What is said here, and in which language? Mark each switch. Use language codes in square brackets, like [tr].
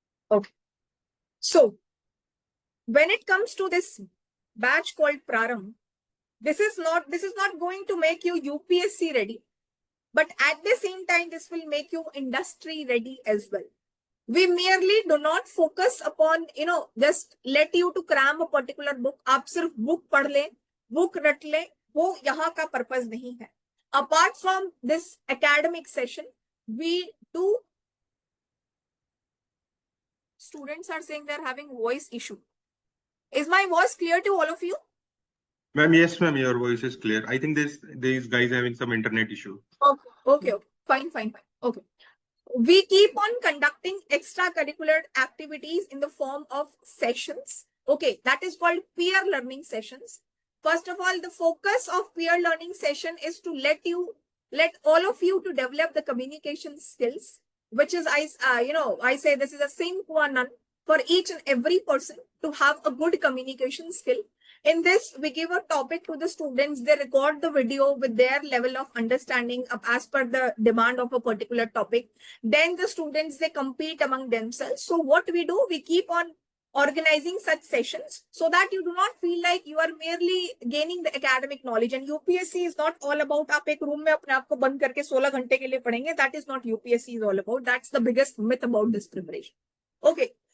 [en] Okay. So, when it comes to this batch called Prarambh, this is not going to make you UPSC ready, but at the same time, this will make you industry ready as well. We merely do not focus upon, just let you to cram a particular book. [hi] आप सिर्फ book पढ़ ले, book रट ले, वो यहाँ का purpose नहीं है. [en] Apart from this academic session, we do. Students are saying they're having voice issue. Is my voice clear to all of you? Ma'am, yes, ma'am, your voice is clear. I think these guys having some internet issue. Okay. Fine. Okay. We keep on conducting extracurricular activities in the form of sessions. Okay, that is called peer learning sessions. First of all, the focus of peer learning session is to let all of you to develop the communication skills, which is, I say this is a sine qua non for each and every person to have a good communication skill. In this, we give a topic to the students. They record the video with their level of understanding as per the demand of a particular topic. Then the students, they compete among themselves. So what we do, we keep on organizing such sessions so that you do not feel like you are merely gaining the academic knowledge. And UPSC is not all about [hi] आप एक room में अपने आप को बंद करके 16 घंटे के लिए पढ़ेंगे. [en] That is not UPSC is all about. That's the biggest myth about this preparation. Okay.